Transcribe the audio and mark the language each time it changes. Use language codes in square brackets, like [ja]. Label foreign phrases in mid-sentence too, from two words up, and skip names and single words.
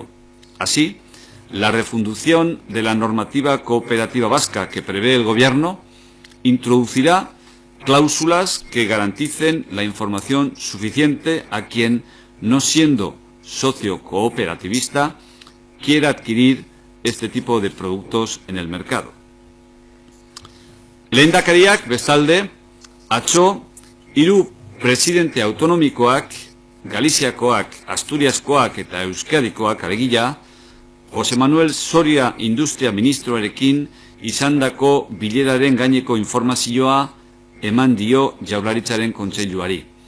[es] Así, la refundición de la normativa cooperativa vasca que prevé el Gobierno introducirá cláusulas que garanticen la información suficiente a quien, no siendo socio cooperativista, quiera adquirir este tipo de productos en el mercado. [eu] Lehendakariak bestalde, atzo, 3 presidente autonomikoak, Galiziakoak, Asturiaskoak eta Euskadikoak alegia, Jose Manuel Soria Industria Ministroarekin izandako bileraren gaineko informazioa eman dio Jaurlaritzaren Kontseiluari.